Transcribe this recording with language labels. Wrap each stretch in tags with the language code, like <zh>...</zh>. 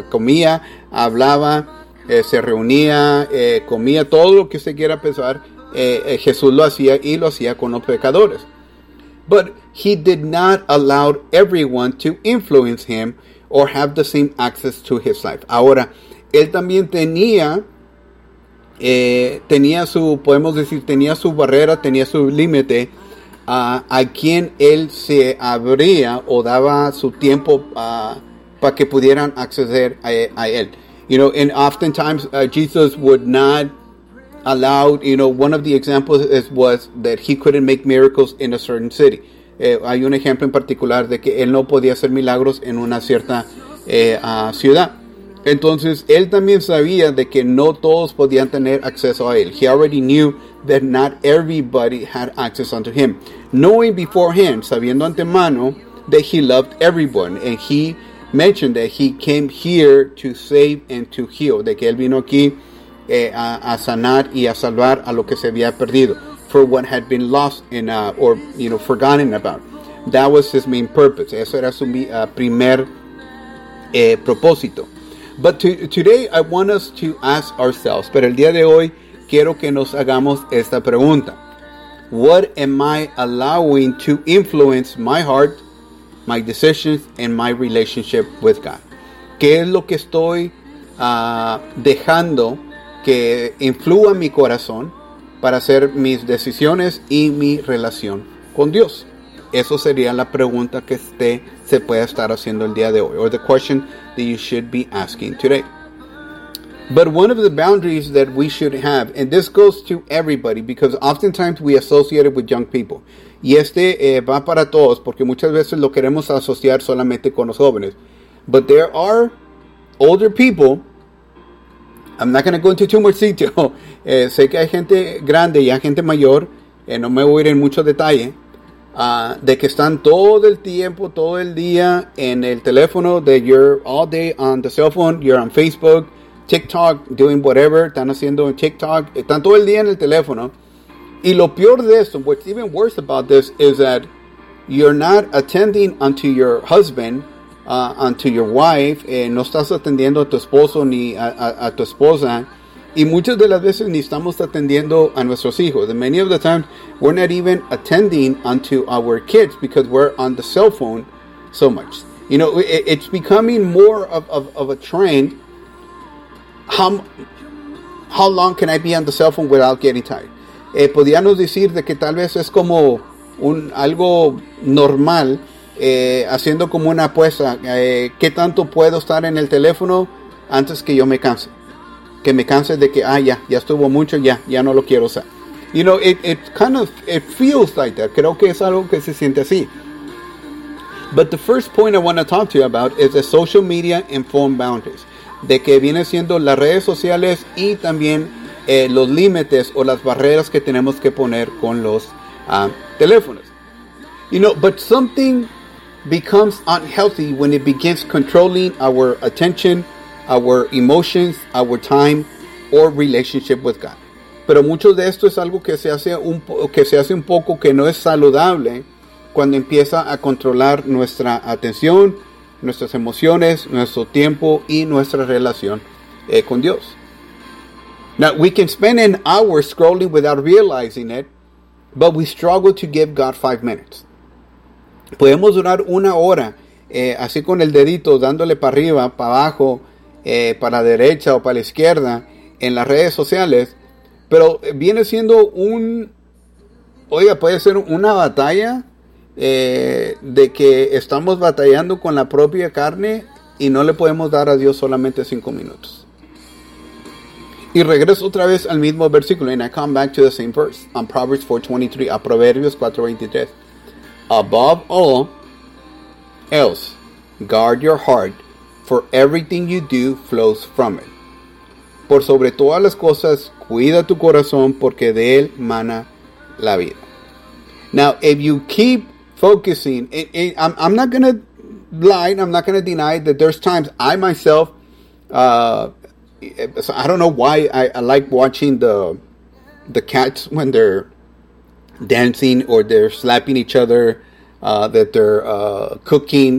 <es>Comía, hablaba, se reunía, comía, todo lo que usted quiera pensar. Jesús lo hacía y lo hacía con los pecadores.</es> <en>But he did not allow everyone to influence him or have the same access to his life.</en> <es>Ahora, él también tenía, tenía su barrera, tenía su límite a quien él se abría o daba su tiempo para que pudieran acceder a él.</es> <en>You know, and oftentimes Jesus would not allow, you know, one of the examples was that he couldn't make miracles in a certain city.</en> <es>Hay un ejemplo en particular de que él no podía hacer milagros en una cierta ciudad. Entonces, él también sabía de que no todos podían tener acceso a él.</es> <en>He already knew that not everybody had access unto him. Knowing beforehand,</en> <es>sabiendo antemano,</es> <en>that he loved everyone. And he mentioned that he came here to save and to heal.</en> <es>De que él vino aquí a sanar y a salvar a lo que se había perdido.</es> <en>For what had been lost in, or, you know, forgotten about. That was his main purpose.</en> <es>Eso era su primer propósito.</es> <en>But today I want us to ask ourselves,</en> <es>pero el día de hoy quiero que nos hagamos esta pregunta.</es> <en>What am I allowing to influence my heart, my decisions, and my relationship with God?</en> <es>¿Qué es lo que estoy dejando que influya mi corazón para hacer mis decisiones y mi relación con Dios? Eso sería la pregunta que usted se puede estar haciendo el día de hoy,</es> <en>or the question that you should be asking today. But one of the boundaries that we should have, and this goes to everybody, because oftentimes we associate it with young people.</en> <es>Y este va para todos, porque muchas veces lo queremos asociar solamente con los jóvenes.</es> <en>But there are older people. I'm not going to go into too much detail.</en> <es>Sé que hay gente grande y hay gente mayor, no me voy a ir en mucho detalle. De que están todo el tiempo, todo el día en el teléfono,</es> <en>that you're all day on the cell phone, you're on Facebook, TikTok, doing whatever,</en> <es>están haciendo en TikTok, están todo el día en el teléfono. Y lo peor de esto,</es> <en>what's even worse about this, is that you're not attending unto your husband, unto your wife,</en> <es>no estás atendiendo a tu esposo ni a tu esposa. Y muchas de las veces ni estamos atendiendo a nuestros hijos.</es> <en>And many of the times, we're not even attending unto our kids because we're on the cell phone so much. You know, it's becoming more of a trend. How long can I be on the cell phone without getting tired?</en> <es>Podríamos decir de que tal vez es como algo normal, haciendo como una apuesta. ¿Qué tanto puedo estar en el teléfono antes que yo me canse? Que me canse de que, ya estuvo mucho, ya no lo quiero usar.</es> <en>You know, it feels like that.</en> <es>Creo que es algo que se siente así.</es> <en>But the first point I want to talk to you about is the social media and phone boundaries.</en> <es>De que viene siendo las redes sociales y también los límites o las barreras que tenemos que poner con los teléfonos.</es> <en>You know, but something becomes unhealthy when it begins controlling our attention, our emotions, our time, or relationship with God.</en> <es>Pero mucho de esto es algo que se hace un poco que no es saludable cuando empieza a controlar nuestra atención, nuestras emociones, nuestro tiempo y nuestra relación con Dios.</es> <en>Now, we can spend an hour scrolling without realizing it, but we struggle to give God 5 minutes.</en> <es>Podemos durar una hora así con el dedito dándole para arriba, para abajo, para la derecha o para la izquierda en las redes sociales, pero viene siendo puede ser una batalla de que estamos batallando con la propia carne y no le podemos dar a Dios solamente 5 minutos. Y regreso otra vez al mismo versículo,</es> <en>and I come back to the same verse on Proverbs 4:23,</en> <es>a Proverbios 4:23.</es> <en>Above all else, guard your heart, for everything you do flows from it.</en> <es>Por sobre todas las cosas, cuida tu corazón, porque de él mana la vida.</es> <en>Now, if you keep focusing, I'm not going to lie, I'm not going to deny that there's times I myself, I don't know why I like watching the cats when they're dancing or they're slapping each other, that they're cooking</en>